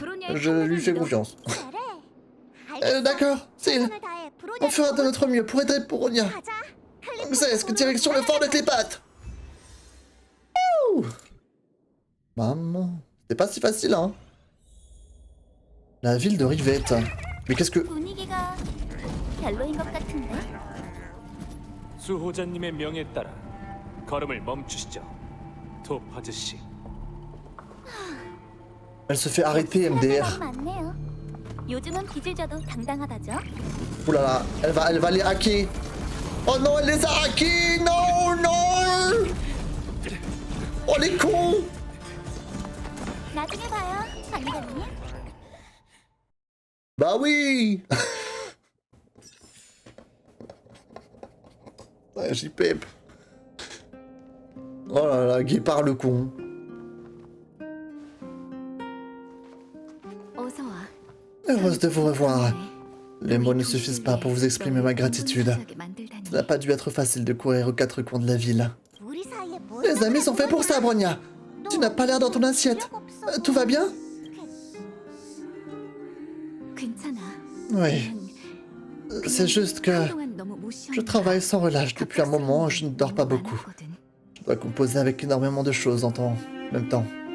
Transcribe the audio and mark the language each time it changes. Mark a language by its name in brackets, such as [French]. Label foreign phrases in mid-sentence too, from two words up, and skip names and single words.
[French] Je lui fais confiance. D'accord, Syl. On fera de notre mieux pour aider Bronia. Xesk, direction le fort de Clépat. Maman, c'était pas si facile, hein. La ville de Rivette. Mais qu'est-ce que... [Korean] 분위기가 별로인 것 같은데. 수호자님의 명에 따라 걸음을 멈추시죠. 토파즈 씨. [French] Elle se fait arrêter, MDR. [Korean] 많네요. 요즘은 빚을 져도 당당하다죠. [French] Oh là là, elle va les hacker. Oh non, elle les a hackés. Non, non. Oh les cons. [Korean] 나중에 봐요, 관리관님. [French] Bah oui. Ouais, j'y pep. Oh là là, Guépard le con. [Korean] 어서 와. [French] Heureuse de vous revoir. Les mots ne suffisent pas pour vous exprimer ma gratitude. Ça n'a pas dû être facile de courir aux quatre coins de la ville. [Korean] 우리 사이에 뭐 [French] Les amis sont faits pour ça, Bronia. Tu n'as pas l'air dans ton assiette. Tout va bien? [Korean] 괜찮아. [French] Oui. C'est juste que je travaille sans relâche depuis un moment, je ne dors pas beaucoup. Je dois composer avec énormément de choses en même temps.